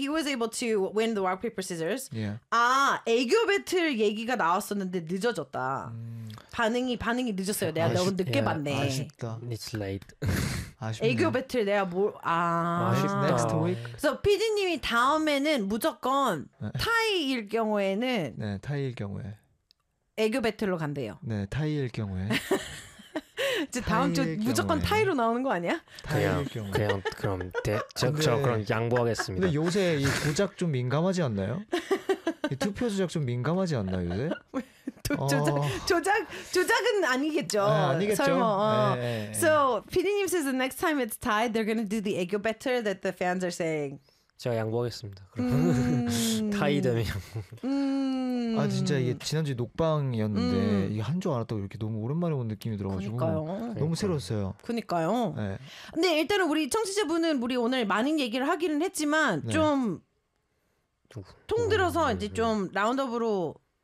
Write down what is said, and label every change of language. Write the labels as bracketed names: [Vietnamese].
[English] he was able to win the rock paper scissors. Yeah. [Korean] 아 애교 배틀 얘기가 나왔었는데 늦어졌다. 반응이 늦었어요. 내가 너무 늦게 [English] yeah. [Korean] 봤네. 아쉽다. [English] It's late. [Korean] 아쉽네. 애교 배틀 내가 뭘 아. 아쉽다. [English] Next week. [Korean] So PD님이 다음에는 무조건 타이일 경우에는 네 타이일 경우에 애교 배틀로 간대요. 네 타이일 경우에. 이제 다음 주 경우에. 무조건 타이로 나오는 거 아니야? 그냥 그냥 그럼 저 그럼 양보하겠습니다. 근데 요새 이 조작 좀 민감하지 않나요? 이 투표 조작 좀 민감하지 않나요 요새? 조작은 아니겠죠. 네, 아니겠죠. 설마. 네, 네. [English] So PD님 says the next time it's tied, they're gonna do the ego battle that the fans are saying. [Korean] 제가 양보하겠습니다. 타이 되면 아 진짜 이게 지난주 녹방이었는데 이게 한 줄 알았다고 이렇게 너무 오랜만에 온 느낌이 들어가지고 그니까요. 너무 새로웠어요. 그니까요. 네. 네 일단은 우리 청취자분은 우리 오늘 많은 얘기를 하기는 했지만 네. 좀 통들어서 이제 좀 라운드업으로